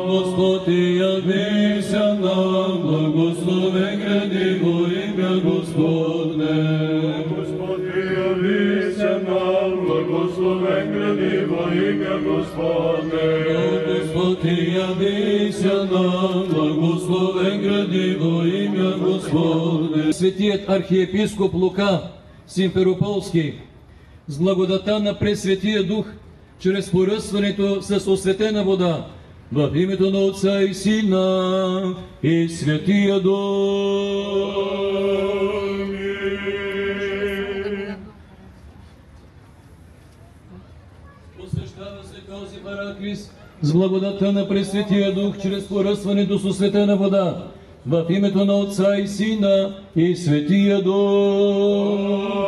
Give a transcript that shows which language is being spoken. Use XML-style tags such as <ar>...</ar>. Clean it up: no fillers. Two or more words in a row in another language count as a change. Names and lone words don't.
<cu>Господь явися нам, благословен гради во имя Господне. Господь явися нам, благословен гради во имя Господне. Господь явися нам, благословен гради во имя Господне.</cu> <bg>Светият архиепископ Лука Симферополски, с благодата на Пресветия Дух, чрез поръсването с осветена вода, в името на Отца и Сина и Светия Дух. Посвещава се този параклис с благодата на Пресветия Дух, чрез поръсването с осветена вода, в името на Отца и Сина и Светия Дух.</bg>